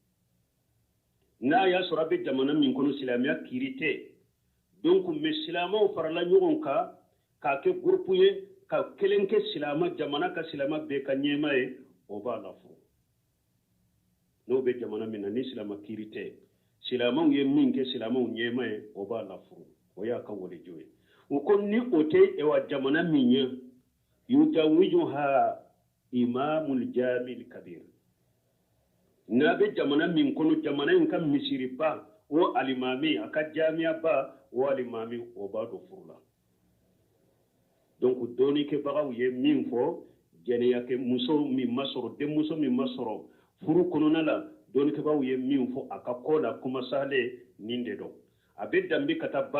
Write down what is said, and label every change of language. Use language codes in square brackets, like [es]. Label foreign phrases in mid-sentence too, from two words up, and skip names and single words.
[bm] n'a y'a sɔrɔ a bɛ jamana min kɔnɔ silamɛya kiiri tɛ [fr] donc mais [bm] silamɛw farala ɲɔgɔn kan k'a kɛ groupe ye ka kelen kɛ silamɛ jamana ka silamɛ bɛɛ ka ɲɛma ye o b'a la furu n'o bɛ jamana min na ni silamɛ kiiri tɛ silamɛw ye min kɛ silamɛw ɲɛma ye o b'a la furu o y'a ka waliju ye u ko ni o tɛ jamana min ye [ar] يزوجها إمام الجامع الكبير [bm] n'a bɛ jamana min kɔnɔ jamana in ka misiriba o alimami a ka jamiyaba o alimami o b'a don furu la donc dɔɔnikɛbagaw ye min fɔ jɛnɛyakɛ muso min ma sɔrɔ denmuso min ma sɔrɔ furu kɔnɔna la dɔɔnikɛbagaw ye min fɔ a ka kɔ la kuma sahale nin de dɔn a bɛ dambi ka taa ba